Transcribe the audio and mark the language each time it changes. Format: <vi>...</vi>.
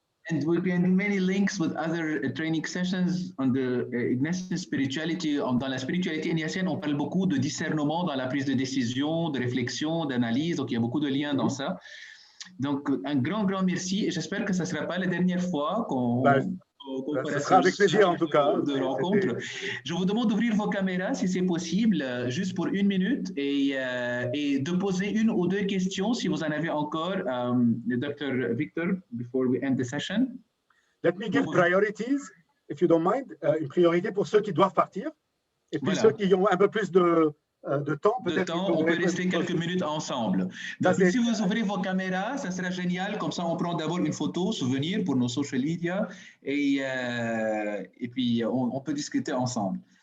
<en>And we can do many links with other training sessions on the Ignatian spirituality.</en> <fr>Dans la spiritualité ignatienne, on parle beaucoup de discernement dans la prise de décision, de réflexion, d'analyse. Donc, il y a beaucoup de liens dans ça. Donc, un grand merci. Et j'espère que ce ne sera pas la dernière fois qu'on ce sera avec plaisir, en tout cas. De rencontre. Je vous demande d'ouvrir vos caméras, si c'est possible, juste pour 1 minute et de poser 1 ou 2 questions, si vous en avez encore, Dr.</fr> <en>Victor, before we end the session. Let me give priorities, if you don't mind.</en> <fr>Une priorité pour ceux qui doivent partir. Et puis ceux qui ont un peu plus de temps, peut-être. On peut rester quelques minutes ensemble. Donc, si vous ouvrez vos caméras, ça sera génial. Comme ça, on prend d'abord une photo, souvenir pour nos social media, et puis on peut discuter ensemble.</fr>